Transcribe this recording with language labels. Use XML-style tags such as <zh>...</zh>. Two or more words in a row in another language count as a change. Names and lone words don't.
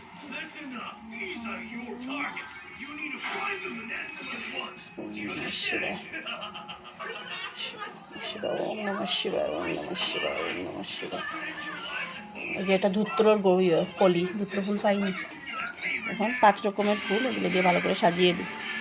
<en>Listen up. These are your targets. You need to find them and end them at once. Do you understand?</en> <bn>শিবা,</bn> <sa>ওম নমঃ শিবায়, ওম নমঃ শিবায়, ওম নমঃ শিবায়।</sa> <bn>এই যে এটা ধুত্রর কলি, ধুত্র ফুল পাইনি এখন, 5 রকমের ফুল, এগুলো দিয়ে ভালো করে সাজিয়ে দিই।</bn>